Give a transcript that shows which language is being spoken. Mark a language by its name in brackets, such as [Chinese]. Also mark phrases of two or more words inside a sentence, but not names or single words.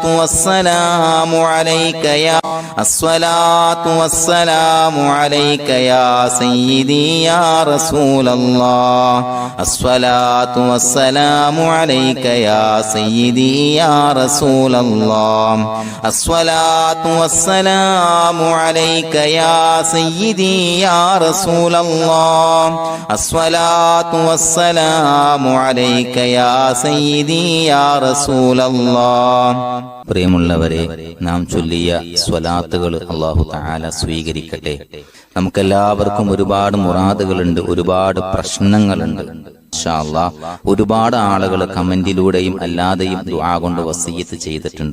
[Arabic] والسلام عليك يا الصلاة والسلام عليك يا سيدي يا رسول الله الصلاة والسلام عليك يا سيدي يا رسول الله الصلاة والسلام عليك يا سيدي يا رسول الله الصلاة والسلام عليك يا سيدي يا رسول الله [Malayalam] പ്രിയമുള്ളവരെ, നാം ചൊല്ലിയ സ്വലാത്തുകൾ [Arabic] الله تعالى [Malayalam] സ്വീകരിക്കട്ടെ. നമുക്കെല്ലാവർക്കും ഒരുപാട് മുറാദുകളുണ്ട്, ഒരുപാട് പ്രശ്നങ്ങളുണ്ട്. [Arabic] إن شاء الله [Malayalam] ഒരുപാട് ആളുകൾ കമന്റിലൂടെയും അല്ലാതെയും ദുആ കൊണ്ട് വസിയ്യത്ത് ചെയ്തിട്ടുണ്ട്.